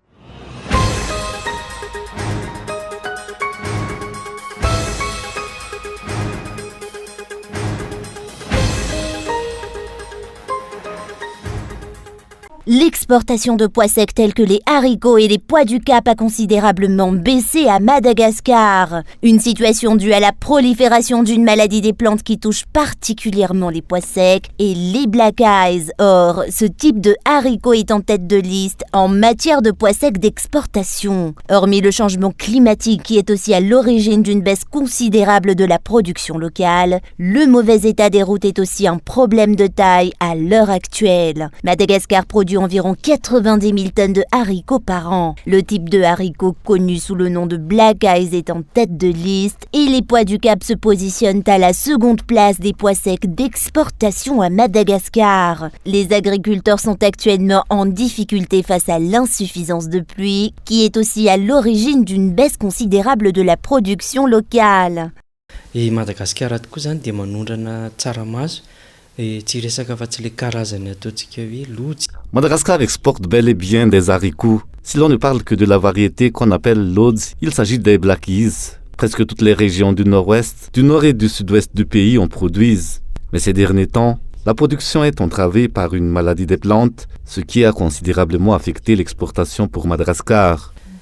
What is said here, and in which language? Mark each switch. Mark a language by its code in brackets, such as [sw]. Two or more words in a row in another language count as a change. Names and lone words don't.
[fr] L'exportation de pois secs tels que les haricots et les pois du Cap a considérablement baissé à Madagascar. Une situation due à la prolifération d'une maladie des plantes qui touche particulièrement les pois secs et les [en] black eyes. [fr] Or, ce type de haricot est en tête de liste en matière de pois secs d'exportation. Hormis le changement climatique qui est aussi à l'origine d'une baisse considérable de la production locale, le mauvais état des routes est aussi un problème de taille à l'heure actuelle. Madagascar produit environ 90 000 tonnes de haricots par an. Le type de haricot connu sous le nom de [en] black eyes [fr] est en tête de liste et les pois du Cap se positionnent à la seconde place des pois secs d'exportation à Madagascar. Les agriculteurs sont actuellement en difficulté face à l'insuffisance de pluie qui est aussi à l'origine d'une baisse considérable de la production locale. [mg] Et Madagascar tokoa zany dia manondrana tsaramaso. [fr] Madagascar exporte bel et bien des haricots. Si l'on ne parle que de la variété qu'on appelle l'Odz, il s'agit des [en] black eyes. [fr] Presque toutes les régions du nord-ouest, du nord et du sud-ouest du pays en produisent. Mais ces derniers temps, la production est entravée par une maladie des plantes, ce qui a considérablement affecté l'exportation pour Madagascar.